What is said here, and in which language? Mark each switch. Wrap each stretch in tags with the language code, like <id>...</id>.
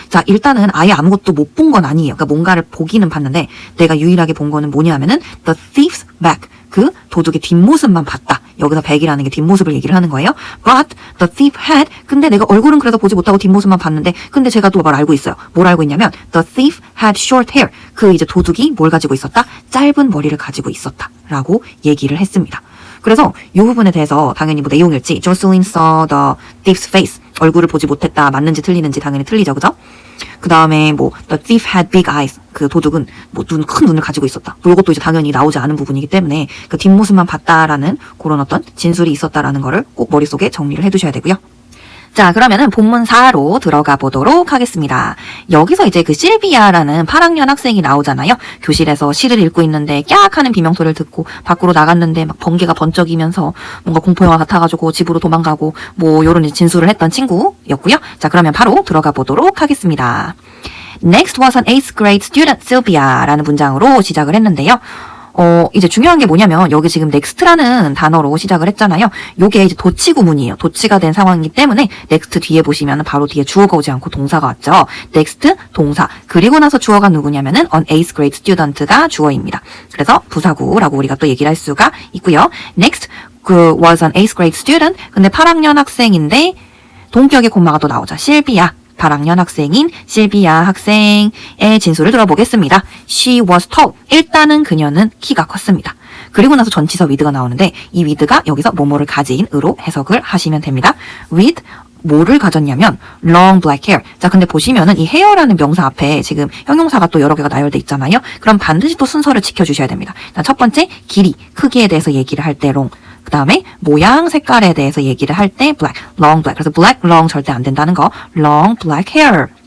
<ko>자, 일단은 아예 아무것도 못 본 건 아니에요. 그러니까 뭔가를 보기는 봤는데 내가 유일하게 본 거는 뭐냐 하면은</ko> <en>the thief's back.</en> <ko>그 도둑의 뒷모습만 봤다. 여기서 백이라는 게 뒷모습을 얘기를 하는 거예요.</ko> <en>But the thief had,</en> <ko>근데 내가 얼굴은 그래서 보지 못하고 뒷모습만 봤는데, 근데 제가 또 뭘 알고 있어요. 뭘 알고 있냐면</ko> <en>the thief had short hair.</en> <ko>그 이제 도둑이 뭘 가지고 있었다? 짧은 머리를 가지고 있었다 라고 얘기를 했습니다. 그래서 이 부분에 대해서 당연히 뭐 내용일지</ko> <en>Jocelyn saw the thief's face.</en> <ko>얼굴을 보지 못했다. 맞는지 틀리는지 당연히 틀리죠. 그죠? 그 다음에 뭐</ko> <en>the thief had big eyes.</en> <ko>그 도둑은 뭐 큰 눈을 가지고 있었다. 뭐 이것도 이제 당연히 나오지 않은 부분이기 때문에 그 뒷모습만 봤다라는 그런 어떤 진술이 있었다라는 거를 꼭 머릿속에 정리를 해두셔야 되고요. 자, 그러면은 본문사로 들어가 보도록 하겠습니다. 여기서 이제 그 실비아라는 8학년 학생이 나오잖아요. 교실에서 시를 읽고 있는데 깍 하는 비명소리를 듣고 밖으로 나갔는데 막 번개가 번쩍이면서 뭔가 공포영화 같아가지고 집으로 도망가고 뭐 요런 진술을 했던 친구였고요. 자, 그러면 바로 들어가 보도록 하겠습니다.</ko> <en>Next was an 8th grade student, Sylvia라는</en> <ko>문장으로 시작을 했는데요. 이제 중요한 게 뭐냐면, 여기 지금 next라는 단어로 시작을 했잖아요. 요게 이제 도치 구문이에요. 도치가 된 상황이기 때문에, next 뒤에 보시면 바로 뒤에 주어가 오지 않고 동사가 왔죠. next, 동사. 그리고 나서 주어가 누구냐면은,</ko> <en>an 8th grade student</en> <ko>가 주어입니다. 그래서 부사구라고 우리가 또 얘기를 할 수가 있고요.</ko> <en>next, was an 8th grade student.</en> <ko>근데 8학년 학생인데, 동격의 콤마가 또 나오죠. 실비아. 8학년 학생인 실비아 학생의 진술을 들어보겠습니다.</ko> <en>She was tall.</en> <ko>일단은 그녀는 키가 컸습니다. 그리고 나서 전치사 with가 나오는데 이 with가 여기서 뭐뭐를 가진으로 해석을 하시면 됩니다.</ko> <en>with</en> <ko>뭐를 가졌냐면</ko> <en>long black hair.</en> <ko>자, 근데 보시면은 이 hair라는 명사 앞에 지금 형용사가 또 여러 개가 나열돼 있잖아요. 그럼 반드시 또 순서를 지켜주셔야 됩니다. 첫 번째 길이, 크기에 대해서 얘기를 할 때 long. 그 다음에 모양, 색깔에 대해서 얘기를 할 때 black, long black. 그래서 black, long 절대 안 된다는 거.</ko> <en>long black hair.</en>